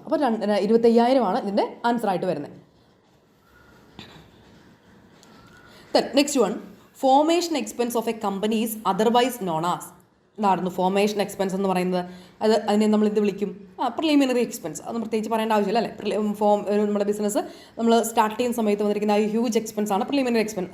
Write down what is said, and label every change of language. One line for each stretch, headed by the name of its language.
Malayalam: അപ്പോൾ 25,000 ഇതിൻ്റെ ആൻസറായിട്ട് വരുന്നത്.
English: Then next one, formation expense of a company is otherwise known as.
Malayalam: എന്തായിരുന്നു ഫോർമേഷൻ എക്സ്പെൻസ് എന്ന് പറയുന്നത്? അതിനെ നമ്മൾ എന്ത് വിളിക്കും? Preliminary expense. അത് പ്രത്യേകിച്ച് പറയേണ്ട ആവശ്യമില്ല അല്ലേ? നമ്മുടെ ബിസിനസ് നമ്മൾ സ്റ്റാർട്ട് ചെയ്യുന്ന സമയത്ത് വന്നിരിക്കുന്ന ആ ഹ്യൂജ് എക്സ്പെൻസ് ആണ് പ്രിലിമിനറി എക്സ്പെൻസ്.